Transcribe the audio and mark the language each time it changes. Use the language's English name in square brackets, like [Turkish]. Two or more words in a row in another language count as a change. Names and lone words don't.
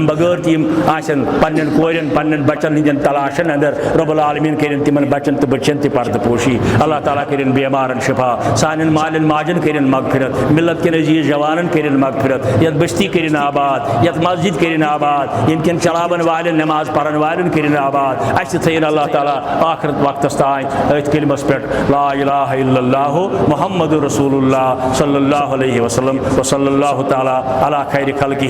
[Kashmiri] بغٲر تہِ یِم آسن پننٮ۪ن کورٮ۪ن پننٮ۪ن بچن ہٕنٛدٮ۪ن تلاشن اندر رۄب العالمیٖن کٔرِنۍ تِمن بچن تہٕ بٔچن تہِ پردٕ پوشی اللہ تعالیٰ کٔرِنۍ بیمارن شفا سانٮ۪ن مالٮ۪ن ماجن کٔرِنۍ مغفرت ملت کٮ۪ن عزیٖز جوانن کٔرِنۍ مغفرت یتھ بستی کٔرِنۍ آباد یتھ مسجد کٔرِنۍ آباد ییٚمہِ کٮ۪ن چلاون والٮ۪ن نٮ۪ماز پرن والٮ۪ن کٔرِنۍ آباد اَسہِ تہِ تھٲیِن اللہ تعالیٰ آخرت وقتس تانۍ أتھۍ کلمس پٮ۪ٹھ [Arabic] لا الہ الا اللہ محمد رسول اللہ صلی اللہ علیہ وسلم وصلی اللہ تعالیٰ علی خیر خلقہ